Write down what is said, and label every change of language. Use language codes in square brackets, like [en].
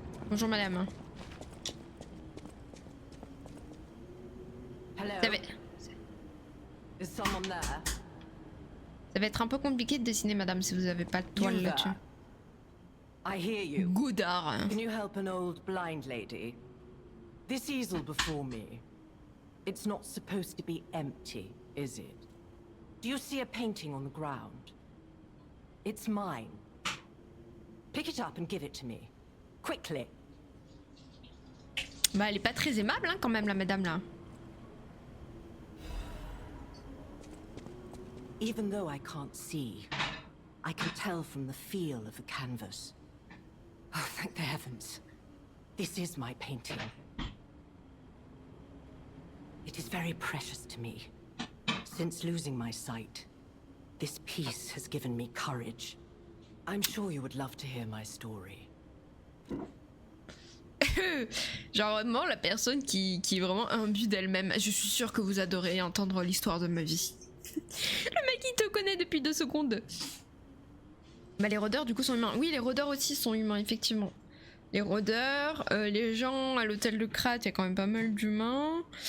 [fr] Bonjour madame. [en] Hello? Is someone there? [fr] Ça va être un peu compliqué de dessiner madame si vous avez pas de toile [en] You [fr] là-dessus. [en] there. I hear you. Godard. Can you help an old blind lady? This easel before me. It's not supposed to be empty, is it? Do you see a painting on the ground? It's mine. Pick it up and give it to me. Quickly. [fr] Bah elle est pas très aimable hein, quand même la madame là. [en] Even though I can't see, I can tell from the feel of the canvas. Oh, thank the heavens. This is my painting. It is very precious to me. Since losing my sight, this piece has given me courage. I'm sure you would love to hear my story. [fr] Genre vraiment la personne qui est vraiment imbue d'elle-même. Je suis sûre que vous adorez entendre l'histoire de ma vie. Le mec il te connaît depuis 2 secondes. Bah les rôdeurs du coup sont humains. Oui les rôdeurs aussi sont humains effectivement. Les rôdeurs, les gens à l'hôtel de Krat, il y a quand même pas mal d'humains.